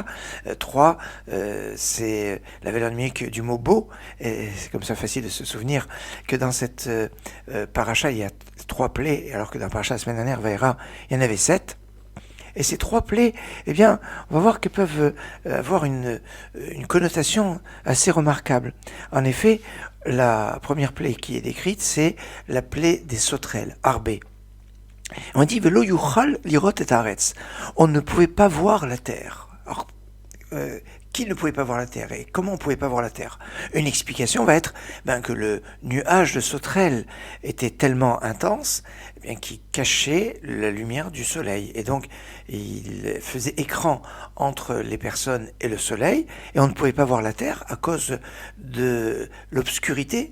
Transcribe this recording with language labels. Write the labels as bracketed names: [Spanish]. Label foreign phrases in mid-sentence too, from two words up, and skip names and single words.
[French] 3, c'est la valeur numérique du mot beau, et c'est comme ça facile de se souvenir que dans cette paracha, il y a 3 plaies, alors que dans la paracha la semaine dernière, Vaïra, il y en avait 7. Et ces 3 plaies, eh bien, on va voir qu'elles peuvent avoir une connotation assez remarquable. En effet, la première plaie qui est décrite, c'est la plaie des sauterelles, arbées. On dit [Hebrew] ולא יוכל לראות את הארץ. [French] On ne pouvait pas voir la terre. Alors, qui ne pouvait pas voir la terre et comment on ne pouvait pas voir la terre? Une explication va être que le nuage de sauterelles était tellement intense qu'il cachait la lumière du soleil. Et donc, il faisait écran entre les personnes et le soleil, et on ne pouvait pas voir la terre à cause de l'obscurité.